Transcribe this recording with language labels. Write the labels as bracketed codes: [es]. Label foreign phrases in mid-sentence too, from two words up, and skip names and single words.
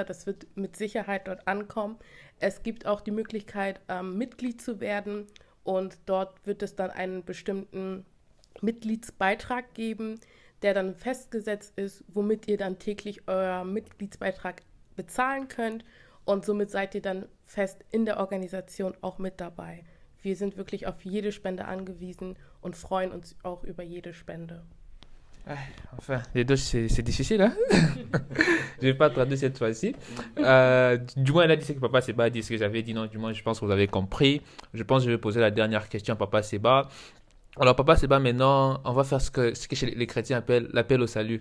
[de] Das wird mit Sicherheit dort ankommen. Es gibt auch die Möglichkeit, Mitglied zu werden und dort wird es dann einen bestimmten Mitgliedsbeitrag geben, der dann festgesetzt ist, womit ihr dann täglich euer Mitgliedsbeitrag bezahlen könnt und somit seid ihr dann fest in der Organisation auch mit dabei. Wir sind wirklich auf jede Spende angewiesen und freuen uns auch über jede Spende. [fr] Enfin, les deux, c'est difficile, hein? Je vais pas traduire cette fois-ci. Du moins, elle a dit ce que Papa Seba a dit, ce que j'avais dit. Non, du moins, je pense que vous avez compris. Je pense que je vais poser la dernière question à Papa Seba. Alors, Papa Seba, maintenant, on va faire ce que chez les chrétiens appellent l'appel au salut.